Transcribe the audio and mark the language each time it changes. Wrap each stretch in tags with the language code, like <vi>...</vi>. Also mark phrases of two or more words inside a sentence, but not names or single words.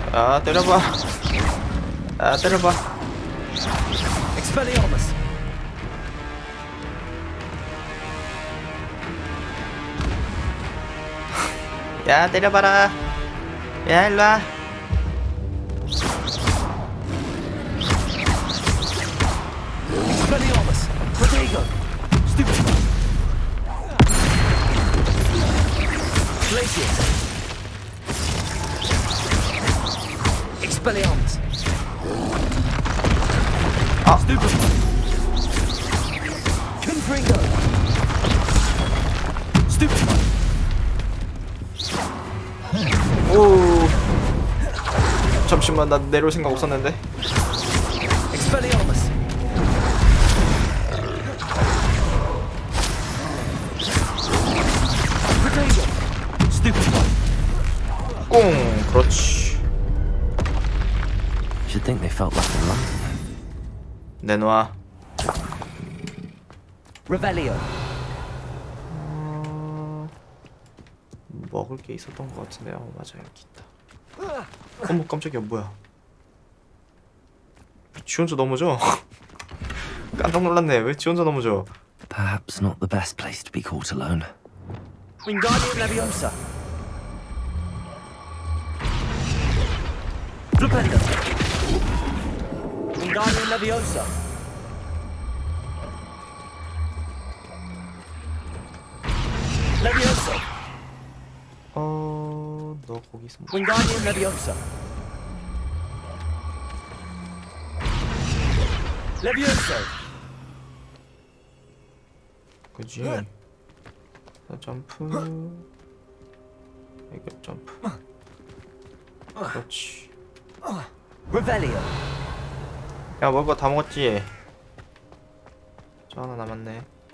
<ko>아 때려봐. 아 때려봐. Expelliarmus. 야 때려봐라. 야 일로와. Expelliarmus. Protego. Stupid. Glacius. Expelliarmus. 아. Stupid. Confringo. Stupid. 오. 잠시만 나 내려올 생각 없었는데. Expelliarmus. Protego. Stupid. 꽁. 그렇지.</ko> <en>Should think they felt like in London.</en> <ko>내놔. Revelio. 먹을 게 있었던 것 같은데. 맞아 여기 있다. 어머 깜짝이야 뭐야. 지 혼자 넘어져. 깜짝 놀랐네. 왜 지 혼자 넘어져.</ko> <en>Perhaps not the best place to be caught alone.</en> <ko>Wingardium Leviosa. Flipendo. Wingardium Leviosa. Leviosa. 너 거기서 뭐. Wingardium Leviosa. Leviosa. 그지? 점프. 이거 점프. 그렇지. Revelio. 야 먹을 거 다 먹었지? 저 하나 남았네.</ko>